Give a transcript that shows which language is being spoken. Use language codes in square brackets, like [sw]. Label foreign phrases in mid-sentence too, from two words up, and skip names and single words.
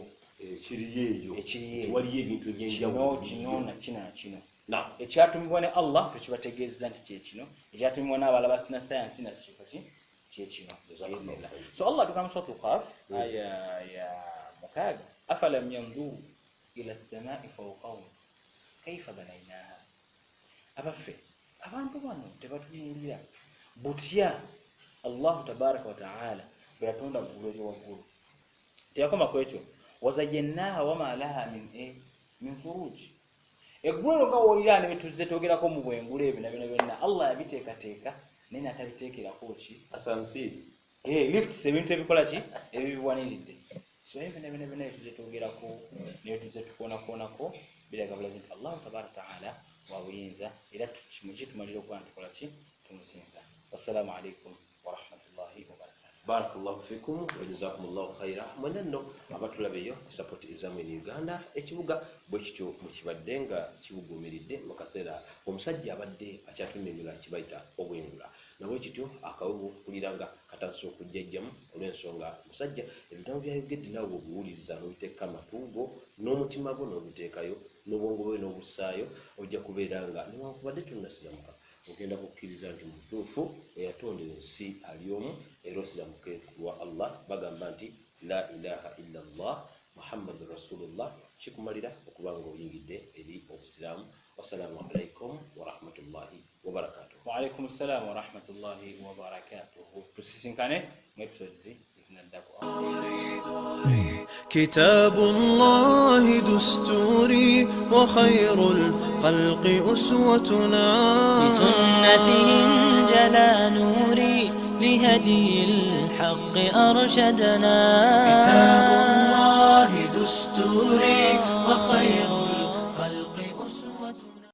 [lg] ekiriyo eyo waliyo ebintu ebyenjawulo kino nakino ekyatumibwa ne Allah tukibategeeza nti kyekino ekyatumibwa n'abala basina sayansi nakyo kyekino. So Allah tugamba suratu Qaf aya ya 6 [ar] أفلم ينظروا إلى السماء فوقهم كيف بنيناها. [lg] Abaffe abantu bano tebatunuulira butya Allah [ar] تبارك وتعالى [lg] bwe yatonda ggulu waggulu. Teyakoma ku ekyo [ar] وزيناها وما لها من فروج. [lg] Eggulu nga woolira ne bituzze twogerako mu bwengulu ebyo na byonna Allah yabiteekateeka naye natabiteekerako ki asansiri lifts ebintu ebikola ki ebibiwaniridde. So ebyo na byonna bituzze twogerako ne bituzze tukonakonako biraga bulazi nti Allah [ar] تبارك وتعالى [lg] wa buyinza era tukitumalira okuba ntukola ki tumusinza. [ar] والسلام عليكم ورحمة الله وبركاته. بارك الله فيكم وجزاكم الله خيرا. [lg] Mwenendo abatulabeyo ku support ezamu in Uganda ekibuga bwe kityo mukibadde nga kibugumiridde mu kaseera omusajja abadde akyatunnyonnyola kibayita obwengula nabwe kityo akawewo kuliranga katandise okujjajjamu olw'ensonga musajja ebigambo byayogedde nawe obuwuliriza n'obiteeka amatuugo n'omutima gwo n'obuteekayo n'obwongo bwe n'obussaayo ojja kubeera nga newankubadde tonnasiramuka ogenda kukkiriza nti mutuufu eyatondera ensi ali omu era osiramuke lwa Allah. Bagamba nti [ar] لا إله إلا الله محمد رسول الله [lg] kikumalira okuba nga oyingidde eri obusiraamu. [ar] والسلام عليكم ورحمة الله وبركاته. وعليكم السلام ورحمة الله وبركاته. [lg] Tusisinkane mu episodes ezinaddako. [ar] كتاب الله دستوري وخير الخلق أسوتنا بسنته جلا نوري لهدي الحق أرشدنا كتاب الله دستوري وخير